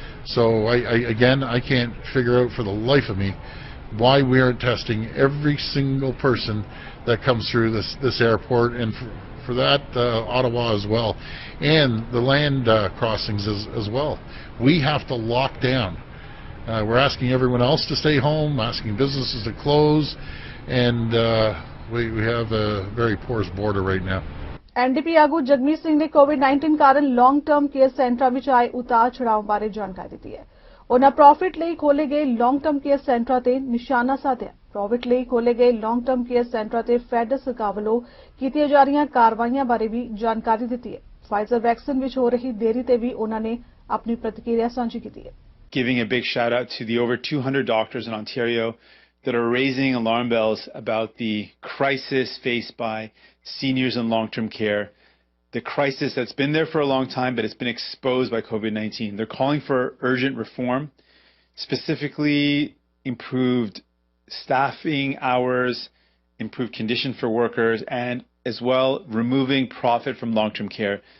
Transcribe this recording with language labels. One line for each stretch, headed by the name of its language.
English: So I can't figure out for the life of me why we aren't testing every single person that comes through this airport, and for that Ottawa as well, and the land crossings as well. We have to lock down. We're asking everyone else to stay home, asking businesses to close, and we have a very porous border right now.
Punjabi: NDP ਆਗੂ ਜਗਮੀਤ ਸਿੰਘ ਨੇ ਕੋਵਿਡ-19 ਕਾਰਨ long term care ਸੈਂਟਰਾਂ ਵਿੱਚ ਆਏ ਉਤਾਰ ਚੜਾਅ ਬਾਰੇ ਜਾਣਕਾਰੀ ਦਿੱਤੀ ਹੈ। ਉਹਨਾਂ ਪ੍ਰੋਫਿਟ ਲਈ ਖੋਲੇ ਗਏ ਲੌਂਗ ਟਰਮ ਕੇਅਰ ਸੈਂਟਰਾਂ ਤੇ ਨਿਸ਼ਾਨਾ ਸਾਧਿਆ। ਪ੍ਰੋਫਿਟ ਲਈ ਖੋਲੇ ਗਏ ਲੌਂਗ ਟਰਮ ਕੇਅਰ ਸੈਂਟਰਾਂ ਤੇ ਫੈਡਰਲ ਸਰਕਾਰ ਵੱਲੋਂ ਕੀਤੀਆਂ ਜਾ ਰਹੀਆਂ ਕਾਰਵਾਈਆਂ ਬਾਰੇ ਵੀ ਜਾਣਕਾਰੀ ਦਿੱਤੀ ਹੈ। ਫਾਈਜ਼ਰ ਵੈਕਸੀਨ ਵਿੱਚ ਹੋ ਰਹੀ ਦੇਰੀ ਤੇ ਵੀ ਉਹਨਾਂ ਨੇ ਆਪਣੀ ਪ੍ਰਤੀਕਿਰਿਆ ਸਾਂਝੀ ਕੀਤੀ ਹੈ।
English: Giving a big shout out to the over 200 doctors in Ontario that are raising alarm bells about the crisis faced by seniors in long-term care, the crisis that's been there for a long time, but it's been exposed by COVID-19. They're calling for urgent reform, specifically improved staffing hours, improved condition for workers, and as well removing profit from long-term care.